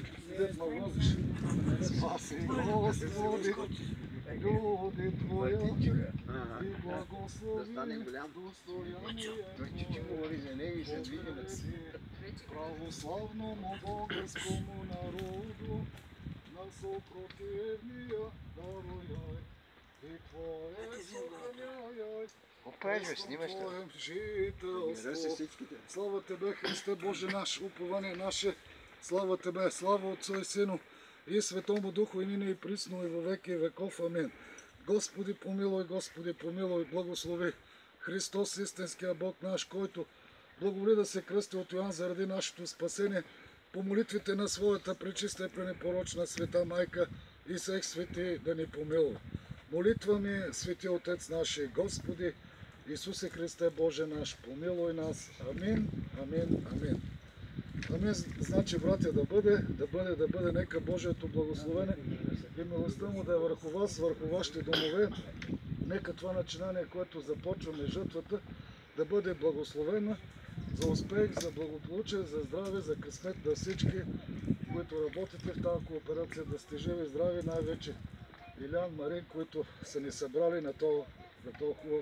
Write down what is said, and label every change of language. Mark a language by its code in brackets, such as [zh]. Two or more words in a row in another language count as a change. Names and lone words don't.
[cu] Спаси, Господи, люди Твоя, и благослови достояние православному българскому народу, на супротивния даруяй, и Твое сохраняй, Твоем жителство. Слава Тебе, Христе Боже наш, упование наше, слава Тебе, слава Отцу и Сину и Светому Духу, и нине и присно, и во веки и веков. [bg] Амин. Господи помилуй, Господи помилуй, благослови Христос, истинския Бог наш, който благоволи да се кръсти от Йоан заради нашето спасение, по молитвите на своята пречиста и пренепорочна света майка и [cu] всех свети [bg] да ни помилува. Молитва ми, свети Отец наши, Господи Исусе Христе Боже наш, помилуй нас. Амин, амин, амин. Амин, значи, братя, да бъде, нека Божието благословение и милостта Му да е върху вас, върху вашите домове. Нека това начинание, което започваме, жътвата, да бъде благословена за успех, за благополучие, за здраве, за късмет на всички които работите в тази кооперация, да сте живи, здрави, най-вече Илян, Марин, които са ни събрали на този хубав.